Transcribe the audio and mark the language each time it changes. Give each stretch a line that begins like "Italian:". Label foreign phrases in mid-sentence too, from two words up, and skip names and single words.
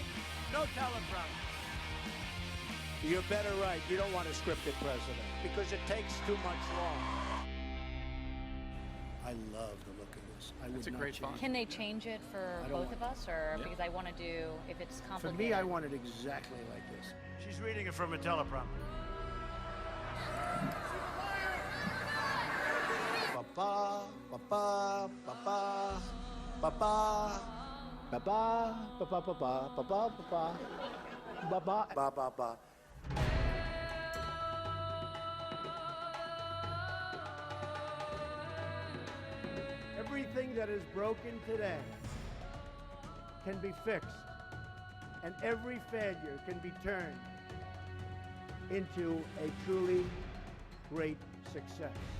English: No teleprompters. You're better right. You don't want a scripted president because it takes too much long. I love the look of this. I That's would a not great change font. it. Can they change it for I don't both of want- us, or Yeah. because I want to do, if it's For complicated? me, I want it exactly like this. She's reading it from a teleprompter. Ba-ba, ba-ba, ba-ba, ba-ba, ba-ba, ba-ba, ba-ba, ba-ba, ba-ba, ba-ba, ba-ba. Everything that is broken today can be fixed, and every failure can be turned into a truly great success.